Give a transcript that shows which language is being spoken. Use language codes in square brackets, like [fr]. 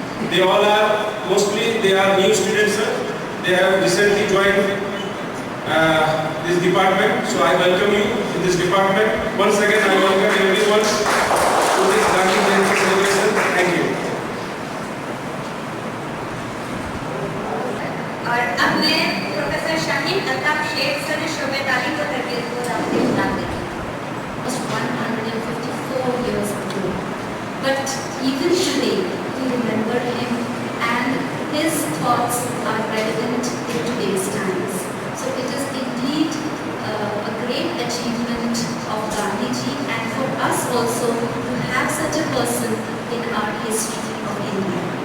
[en] They all are, mostly they are new students, sir. They have recently joined this department, so I welcome you in this department. Once again, I welcome everyone to this Gandhi Jayanti celebration. Thank you. [hi] और अब मैं professor Shaheen Altaf Sheikh sir शोबे तालीम व तरबियत को दावत इस्लाम देती हूँ. [en] Was 154 years ago. But even today, we remember him, and his thoughts are relevant in today's times. So it is indeed a great achievement of Gandhiji, and for us also to have such a person in our history of India.